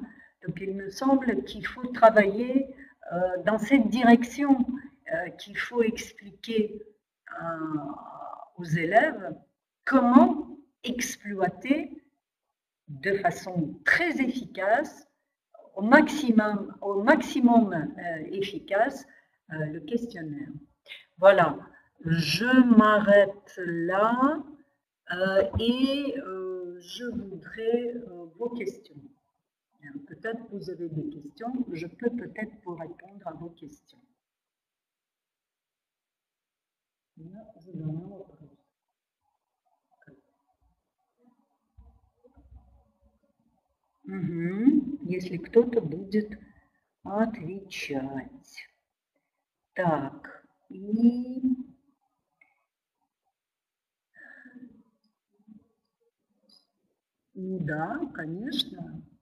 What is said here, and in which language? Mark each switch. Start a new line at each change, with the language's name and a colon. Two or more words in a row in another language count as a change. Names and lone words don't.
French: Donc il me semble qu'il faut travailler dans cette direction, qu'il faut expliquer aux élèves comment exploiter de façon très efficace, au maximum efficace, le questionnaire. Voilà, je m'arrête là et je voudrais vos questions. Peut-être vous avez des questions, je peux peut-être vous répondre à vos questions.
Russian: Если кто-то будет отвечать. Так, и... Ну да, конечно.